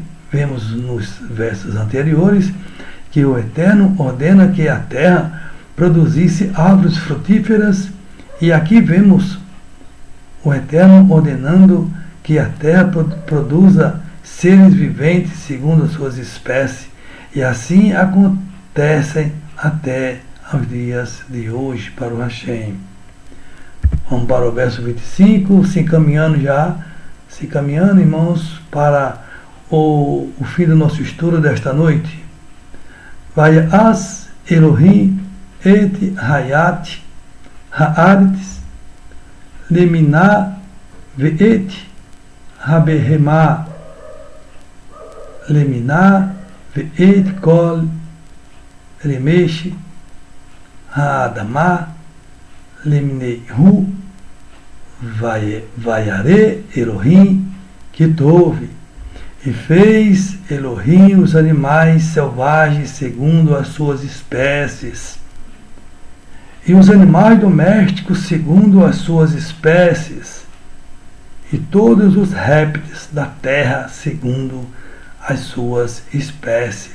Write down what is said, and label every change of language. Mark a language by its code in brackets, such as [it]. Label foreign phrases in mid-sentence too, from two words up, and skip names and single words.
[pt] Vemos nos versos anteriores que o Eterno ordena que a terra produzisse árvores frutíferas, e aqui vemos o Eterno ordenando que a terra produza seres viventes segundo as suas espécies, e assim acontecem até aos dias de hoje para o Hashem. Vamos para o verso 25, se encaminhando, irmãos, para o fim do nosso estudo desta noite. [he] ויעש אלהים את חית הארץ למינה ואת הבהמה למינה ואת כל רמש האדמה למינהו וירא אלהים כי טוב. [pt] E fez Elohim os animais selvagens segundo as suas espécies, e os animais domésticos segundo as suas espécies, e todos os répteis da terra segundo as suas espécies.